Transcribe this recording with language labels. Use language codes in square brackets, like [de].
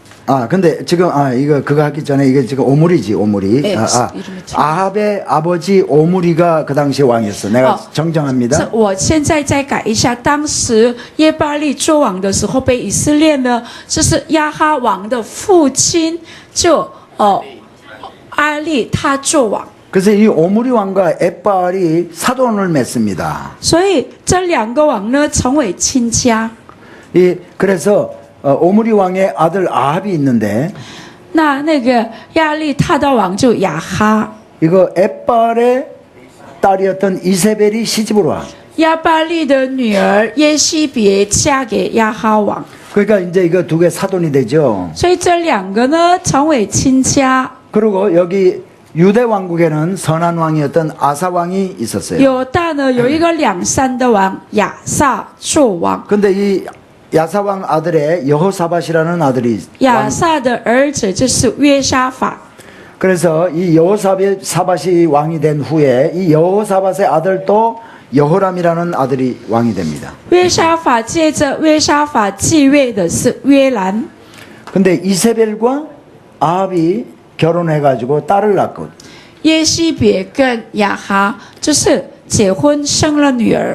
[ko] 아, 근데 지금 이거 그거 하기 전에 이게 지금 오므리지, 오므리. 네, 이름이 아합의 아버지 오므리가 그 당시 왕이었어. 내가 정정합니다. [zh] 我现在再改一下，当时耶巴利做王的时候，北以色列呢，就是亚哈王的父亲就阿利他做王。 [ko] 그래서 이 오므리 왕과 에빨이 사돈을 맺습니다. [zh] 所以这两个王呢成为亲家。 [ko] 그래서 오므리 왕의 아들 아합이 있는데 [zh] 那个亚利他的王就亚哈， [ko] 이거 에빨의 딸이었던 이세벨이 시집으로 와. [zh] 亚巴利的女儿耶西别嫁给亚哈王， [ko] 그러니까 이제 이거 두 개 사돈이 되죠. [zh] 所以这两个呢成为亲家。 [ko] 그리고 여기 유대 왕국에는 선한 왕이었던 아사 왕이 있었어요. [zh] 犹大呢有一个两山的王亚萨做王， [ko] 근데 이 야사 왕 아들의 여호사밧이라는 아들이 [zh] 亚萨的儿子就是约沙法。 [ko] 그래서 이 여호사밧이 왕이 된 후에 이 여호사밧의 아들도 여호람이라는 아들이 왕이 됩니다. [zh] 约沙法接着约沙法继位的是约兰， [ko] 근데 이세벨과 아합이 결혼해가지고 딸을 낳고 [zh] 耶西别跟亚哈就是结婚生了女儿。